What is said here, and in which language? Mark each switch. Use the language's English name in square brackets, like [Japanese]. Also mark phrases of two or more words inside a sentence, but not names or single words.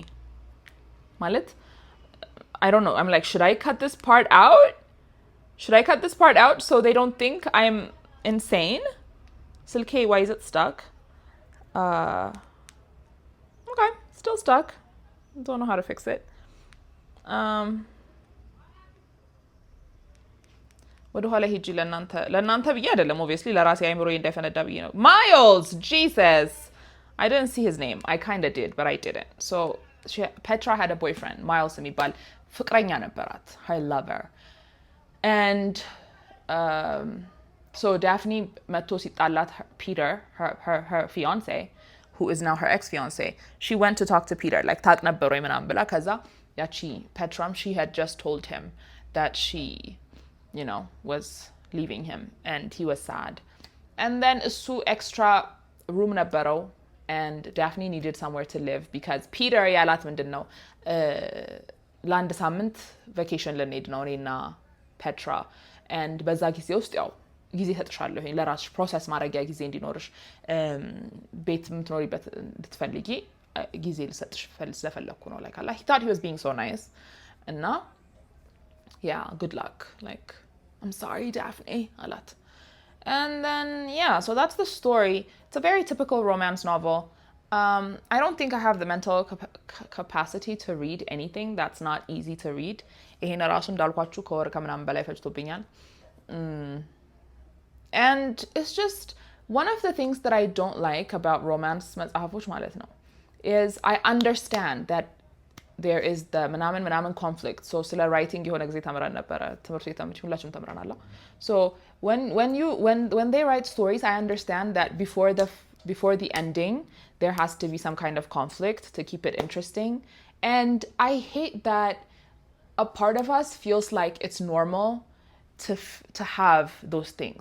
[English] Malit? I don't know. I'm like, should I cut this part out? Should I cut this part out so they don't think I'm insane? Silke, why is it stuck? Okay, still stuck. Don't know how to fix it. [Amharic] ወደኋላ ሂጂ ለእናንተ ብዬ አይደለም obviously ለራሴ አይምሮዬ እንዳይፈነዳ ብዬ ነው. [English] Miles, Jesus, I didn't see his name. I kind of did, but I didn't. So Petra had a boyfriend, Miles [Amharic] የሚባል ፍቅረኛ ነበራት, [English] her lover. And so Daphne [Amharic] መጥቶ ሲጣላት [English] Peter, her fiance, who is now her ex-fiance, she went to talk to Peter, like [Amharic] ታቅ ነበር ወይ ምናምን ብላ. ከዛ ያቺ [English] Petram, she had just told him that she was leaving him and he was sad. And then [Amharic] እሱ [English] extra room [Amharic] ነበረው [English] and Daphne needed somewhere to live because Peter [Amharic] ያላት ምንድን ነው ለአንድ ሳምንት vacation ልንሄድ ነው እኔና Petra, and በዛ ጊዜ ውስጥ ያው ጊዜ ሰጥሻለሁ ለራስሽ ፕሮሰስ ማድረጊያ ጊዜ እንዲኖርሽ ቤት የምትኖሪበት እንድትፈልጊ ጊዜ ልሰጥሽ ስለፈለኩ ነው. [English] like he thought he was being so nice. And now, yeah, good luck, like I'm sorry Daphne alat. And then yeah, so that's the story. It's a very typical romance novel. I don't think I have the mental capacity to read anything that's not easy to read. [Amharic] ይሄን ራሱ እንዳልኳችሁ ከወር ከምናምን በላይ ፈጅቶብኛል. [English] And it's just one of the things that I don't like about romance [Amharic] መጽሐፎች ማለት ነው [English] is I understand that there is the ምናምን conflict. [Amharic] So ስለ writing የሆነ ጊዜ ተምረን ነበረ ትምህርት ቤት ሁላችንም ተምረናል. [English] So when they write stories, I understand that before the ending there has to be some kind of conflict to keep it interesting. And I hate that a part of us feels like it's normal to have those things.